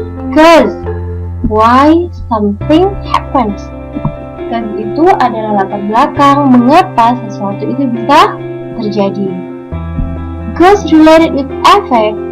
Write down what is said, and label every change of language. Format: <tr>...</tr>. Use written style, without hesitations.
<en>Cause, why something happens.</en> <id>Cause itu adalah latar belakang mengapa sesuatu itu bisa terjadi.</id> <en>Cause related with effect.</en>